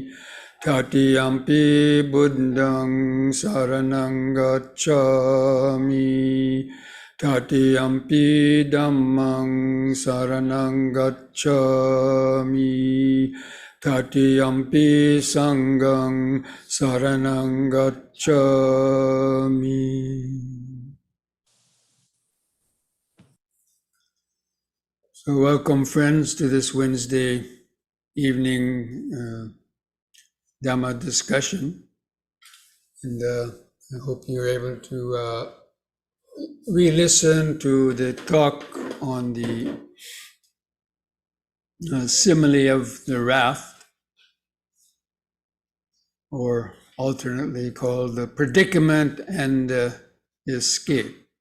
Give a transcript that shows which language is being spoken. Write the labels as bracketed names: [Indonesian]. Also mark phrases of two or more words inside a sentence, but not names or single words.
[Pali] Tatiyampi Buddhang Saranang Gacchami. Tatiyampi Dhammang Saranang Gacchami. Tatiyampi Sanghang Saranang Gacchami. [English] So welcome, friends, to this Wednesday evening Dhamma discussion. And I hope you're able to re-listen to the talk on the simile of the raft, or alternately called the predicament and escape.